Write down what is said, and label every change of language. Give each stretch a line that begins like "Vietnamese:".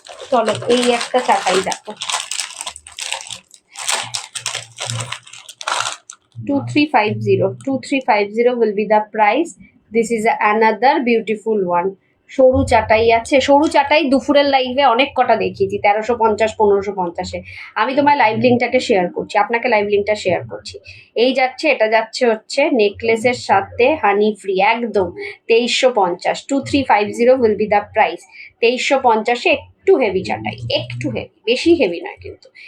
Bangla: চলো এই একটা চাটাই দেখো,
English: 2350 will be the price. This is another beautiful one.
Bangla: সরু চাটাই আছে, সরু চাটাই দুপুরের লাইভে অনেক কটা দেখিয়েছি, 1350 1550-এ। আমি তোমার লাইভ লিঙ্কটাকে শেয়ার করছি, আপনাকে লাইভ লিঙ্কটা শেয়ার করছি। এই যাচ্ছে, এটা যাচ্ছে হচ্ছে নেকলেসের সাথে হানি ফ্রি, একদম 2350।
English: 2350 will be the price.
Bangla: 2350-এ একটু হেভি চাটাই, একটু হেভি, বেশি হেভি নয় কিন্তু।